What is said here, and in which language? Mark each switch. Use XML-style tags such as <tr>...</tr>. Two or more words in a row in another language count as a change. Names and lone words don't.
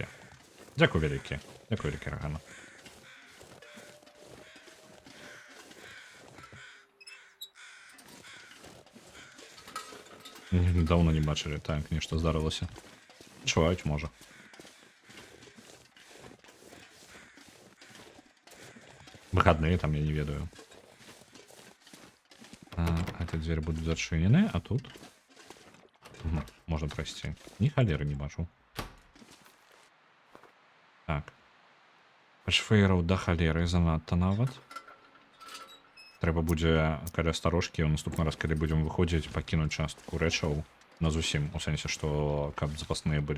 <be>Дзякуй вялікі. Дзякуй вялікі, Рагана. Даўно не бачылі. Так, нешта здарылася. Чуваюць, можа. Выходные там, я не ведаю.</be> <ru>Эти двери будут зачинены, а тут... Угу, можно пройти. Ни холеры не бачу. Так.</ru> <be>Пашфейраў да халеры занадта нават. Трэба будзе каля старожкі ў наступны раз, калі будзем выходзіць, пакінуць частку рэчаў на зусім, у сэнсе, што каб запасныя былі.</be>